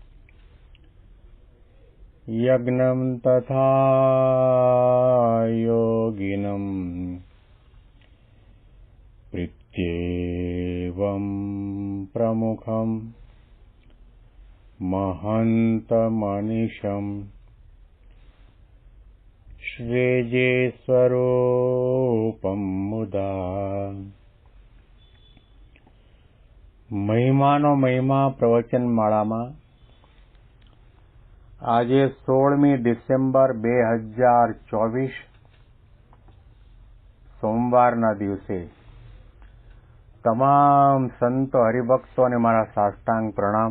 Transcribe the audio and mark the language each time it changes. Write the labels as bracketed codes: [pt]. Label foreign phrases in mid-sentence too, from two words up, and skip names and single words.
[sa] यज्ञं तथा योगिनं प्रीत्येवं प्रमुखं महन्तमनिशं श्रीजेस्वरूपं मुदा। [gu] મહિમાનો મહિમા પ્રવચન માળામાં આજે 16મી ડિસેમ્બર 2024 સોમવારના દિવસે તમામ સંતો હરિભક્તોને મારા સાષ્ટાંગ પ્રણામ.